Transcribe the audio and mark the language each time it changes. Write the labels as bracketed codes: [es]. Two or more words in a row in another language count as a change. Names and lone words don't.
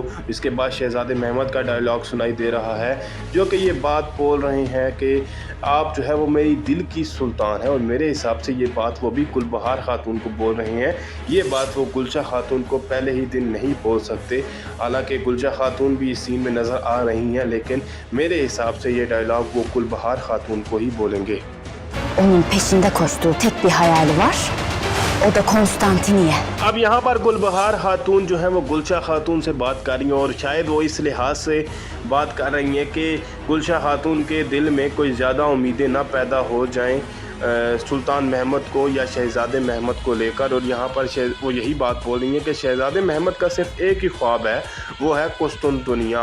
[hi] इसके बाद शहज़ादे महमूद का डायलॉग सुनाई दे रहा है जो कि ये बात बोल रहे हैं कि आप जो है वो मेरी दिल की सुल्तान है। और मेरे हिसाब से ये बात वो भी गुलबहार खातून को बोल रहे हैं। ये बात वो गुलशा खातून को पहले ही दिन नहीं बोल सकते। हालांकि गुलशा खातून भी इस सीन में नज़र आ रही हैं लेकिन मेरे हिसाब से ये डायलॉग वो गुलबहार खातून को ही बोलेंगे। [tr] Onun peşinde koştuğu tek bir hayali var. O da Konstantiniye. [hi] अब यहाँ पर गुलबहार खातून जो है वो गुलशा खातून से बात कर रही हैं और शायद वो इस लिहाज से बात कर रही हैं कि गुलशा खातून के दिल में कोई ज़्यादा उम्मीदें ना पैदा हो जाएं सुल्तान महमद को या शहज़ादे महमद को लेकर। और यहाँ पर वो यही बात बोल रही हैं कि शहज़ादे महमद का सिर्फ एक ही ख्वाब है, वो है कुस्तुनतुनिया।